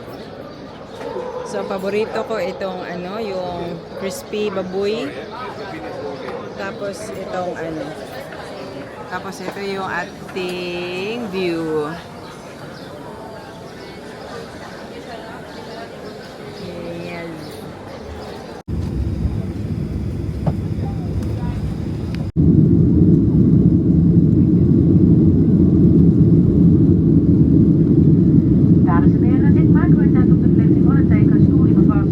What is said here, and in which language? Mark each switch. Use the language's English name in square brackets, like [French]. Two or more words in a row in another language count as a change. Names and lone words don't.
[Filipino] So, paborito ko itong yung crispy baboy. Tapos itong Tapos ito yung ating view. [English] Yes. [Dutch] Dames en heren, dit maken we net op de verlichting van het teken stoel even vast.